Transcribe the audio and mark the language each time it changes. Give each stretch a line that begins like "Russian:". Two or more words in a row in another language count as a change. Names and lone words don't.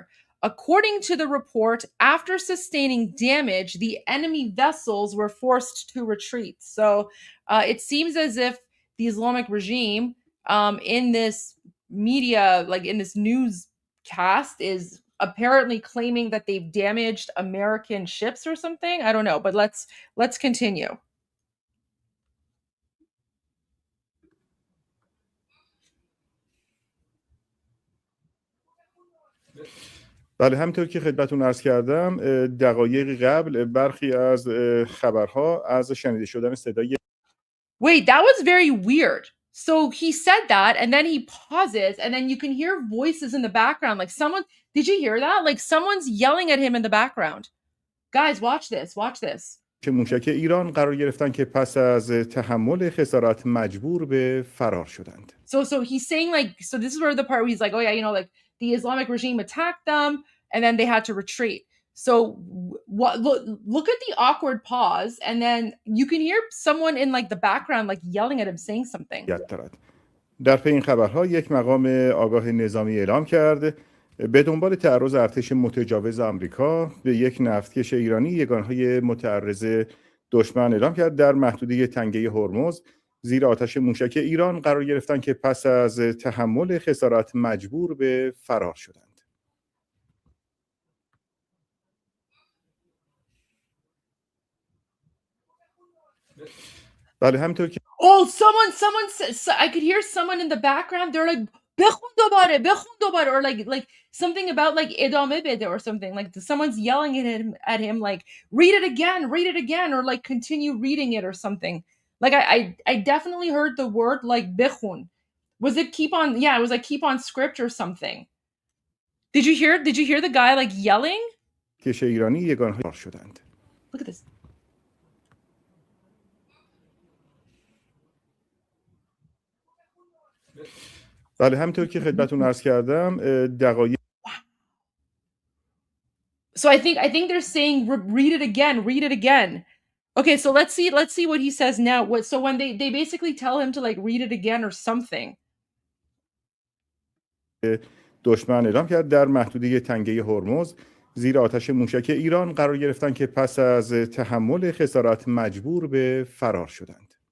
English: According to the report, after sustaining damage, the enemy vessels were forced to retreat. So it seems as if the Islamic regime in this media, like in this newscast, is apparently claiming that they've damaged American ships or something. I don't know, but let's continue.
Persian: بله، همینطور که خدمتتون عرض کردم دقایقی قبل برخی از خبرها از شنیده شدن صدای
English: Wait, that was very weird. So he said that and then he pauses and then you can hear voices in the background. Like someone, did you hear that? Like someone's yelling at him in the background. Guys, watch this. Watch this.
Persian: که موشک ایران قرار گرفتن که پس از تحمل خسارات مجبور به فرار شدند.
English: So he's saying like, so this is where the part where he's like, oh yeah, you know, like the Islamic regime attacked them and then they had to retreat. So look at the awkward pause and then you can hear someone in like the background like yelling at him saying something.
Persian: در پی این خبرها یک مقام آگاه نظامی اعلام کرد به دنبال تعرض ارتش متجاوز آمریکا به یک نفتکش ایرانی یگانهای متعرض دشمن اعلام کرد در محدوده تنگه هرمز زیر آتش موشک ایران قرار گرفتند که پس از تحمل خسارات مجبور به فرار شدند. بله، همینطور که
English: someone I could hear someone in the background. They're like
Persian: بخون دوباره
English: or like something about like
Persian: ادامه بده
English: or something, like someone's yelling at him like read it again or like continue reading it or something. Like I definitely heard the word like بخون. Was it keep on? Yeah, it was like keep on script or something. Did you hear the guy like yelling?
Persian: کش ایرانی یگانهای شدند.
English: Look at this.
Persian: بله، همینطور که خدمتتون عرض کردم دقایق
English: So I think they're saying read it again. Okay, so let's see what he says now. So when they basically tell him to like read it again or something.
Persian: دشمن اعلام کرد در محدوده تنگه هرمز زیر آتش موشک ایران قرار گرفتن که پس از تحمل خسارات مجبور به فرار شدند.